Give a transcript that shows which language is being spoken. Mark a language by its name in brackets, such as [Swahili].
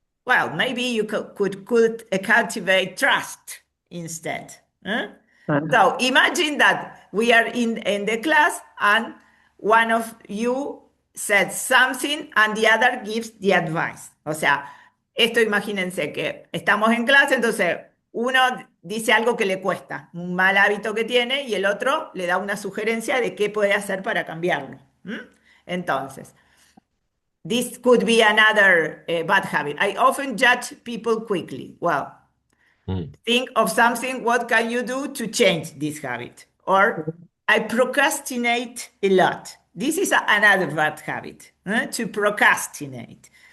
[English] well, maybe you could cultivate trust instead. Huh? So imagine that we are in the class and one of you said something and the other gives the advice. [Spanish] O sea, esto imagínense que estamos en clase, entonces uno dice algo que le cuesta, un mal hábito que tiene, y el otro le da una sugerencia de qué puede hacer para cambiarlo. [English] Entonces, this could be another bad habit. I often judge people quickly. Well, think of something, what can you do to change this habit? Or I procrastinate a lot. This is another bad habit, to procrastinate.